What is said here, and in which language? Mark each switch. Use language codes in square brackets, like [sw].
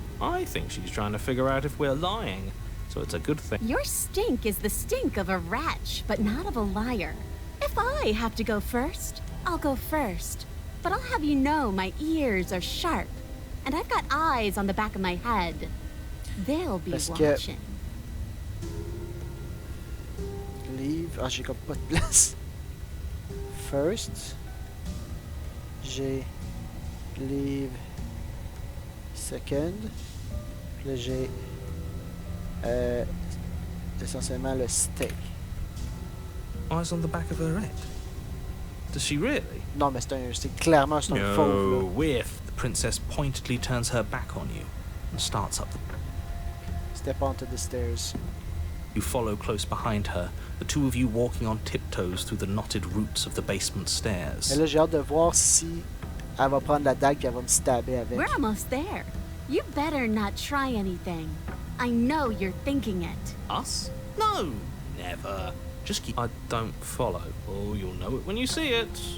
[en] I think she's trying to figure out if we're lying, so it's a good thing. Your stink is the stink of a wretch, but not of a liar. If I have to go first, I'll go first. But I'll have you know my ears are sharp, and I've got eyes on the back of my head. They'll be watching. [fr] Leave. Ah, j'ai comme pas de place. First, j'ai leave. Second, puis là j'ai essentiellement le steak. [en] Eyes on the back of her head. Does she really? [fr] Non, mais c'est clairement c'est un fauve. [en] No, whiff. The princess pointedly turns her back on you and starts up the... Step onto the stairs. You follow close behind her, the two of you walking on tiptoes through the knotted roots of the basement stairs. [fr] Et là, j'ai hâte de voir si elle va prendre la dague et elle va me stabber avec. [en] We're almost there. You better not try anything. I know you're thinking it. Us? No, never. Just keep... I don't follow. Oh, you'll know it when you see it.